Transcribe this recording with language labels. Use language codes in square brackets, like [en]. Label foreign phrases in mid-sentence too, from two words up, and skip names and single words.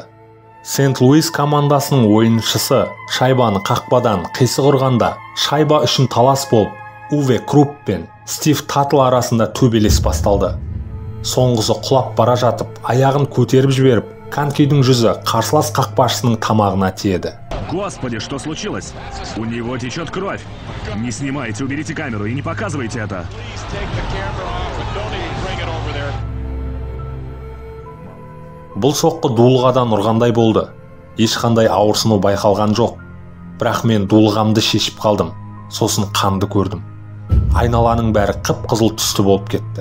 [kk] Сент-Луис командасының ойыншысы шайбаны қақпадан қисық ұрғанда шайба үшін талас болып, Уве Крупп пен Стив Татл арасында төбелес басталды. Соңғысы құлап бара жатып, аяғын көтеріп жіберіп, конькидің жүзі қарсылас қақпашысының тамағына тиеді. [ru] Господи, что случилось? У него течет кровь. Не снимайте, уберите камеру и не показывайте это. [kk] Бұл соққы дулығадан ұрғандай болды. Ешқандай ауырсыну байқалған жоқ. Бірақ мен дулығамды шешіп қалдым. Сосын қанды көрдім. Айналаның бәрі қып-қызыл түсті болып кетті.